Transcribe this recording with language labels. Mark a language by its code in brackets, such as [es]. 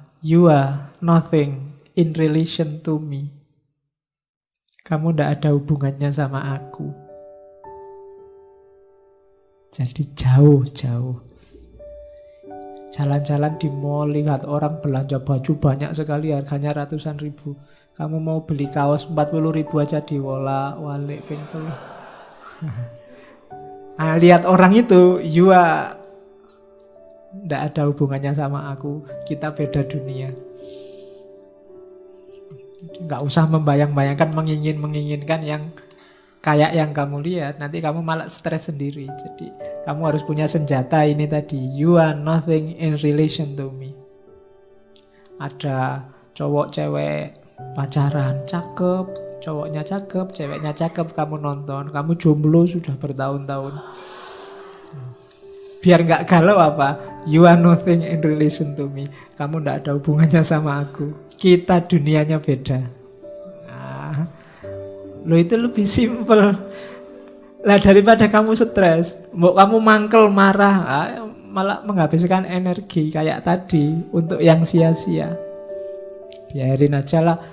[en] You are nothing in relation to me. [id] Kamu tidak ada hubungannya sama aku. Jadi jauh-jauh. Jalan-jalan di mall, lihat orang belanja baju banyak sekali, harganya ratusan ribu. Kamu mau beli kaos 40 ribu aja diwolak-walik pintu. Nah, lihat orang itu, [en] you are [id] tidak ada hubungannya sama aku. Kita beda dunia. Nggak usah membayang-bayangkan, menginginkan yang kayak yang kamu lihat. Nanti kamu malah stres sendiri. Jadi kamu harus punya senjata ini tadi. [en] You are nothing in relation to me. [id] Ada cowok cewek pacaran, cakep, cowoknya cakep, ceweknya cakep, kamu nonton. Kamu jomblo sudah bertahun-tahun. Biar nggak galau apa? [en] You are nothing in relation to me. [id] Kamu nggak ada hubungannya sama aku. Kita dunianya beda. Nah, lo itu lebih simple. Lah daripada kamu stres, mau kamu mangkel marah, malah menghabiskan energi kayak tadi untuk yang sia-sia. Biarin aja lah.